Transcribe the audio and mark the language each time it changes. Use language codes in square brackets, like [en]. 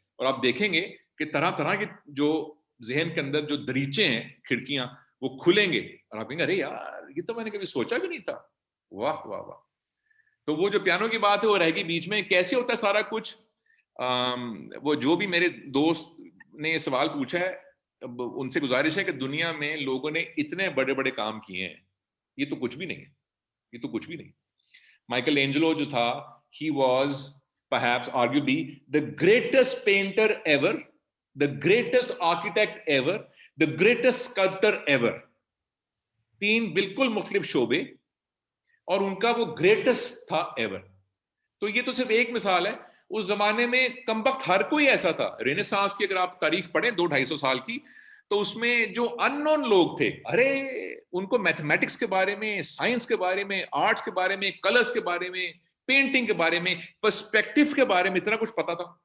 [ur] اور آپ دیکھیں گے کہ طرح طرح کے جو ذہن کے اندر جو دریچے ہیں, کھڑکیاں, وہ کھلیں گے, اور آپ کہیں گے ارے یار یہ تو میں نے کبھی سوچا بھی نہیں تھا, واہ واہ واہ. تو وہ جو پیانو کی بات ہے وہ رہ گئی بیچ میں. کیسے ہوتا ہے سارا کچھ؟ وہ جو بھی میرے دوست نے یہ سوال پوچھا ہے, ان سے گزارش ہے کہ دنیا میں لوگوں نے اتنے بڑے بڑے کام کیے ہیں, یہ تو کچھ بھی نہیں ہے, یہ تو کچھ بھی نہیں. [en] Michael Angelo [ur] جو تھا, [en] he was perhaps arguably the greatest painter ever, the greatest architect ever, the greatest sculptor ever. [ur] 3 بالکل مختلف شعبے, اور ان کا وہ گریٹسٹ تھا ایور. تو یہ تو صرف ایک مثال ہے. اس زمانے میں کم وقت ہر کوئی ایسا تھا. رینیسانس کی اگر آپ تاریخ پڑھیں 200-250 سال کی, تو اس میں جو ان نون لوگ تھے, ارے ان کو میتھمیٹکس کے بارے میں, سائنس کے بارے میں, آرٹس کے بارے میں, کلرز کے بارے میں, پینٹنگ کے بارے میں, پرسپیکٹو کے بارے میں اتنا کچھ پتا تھا.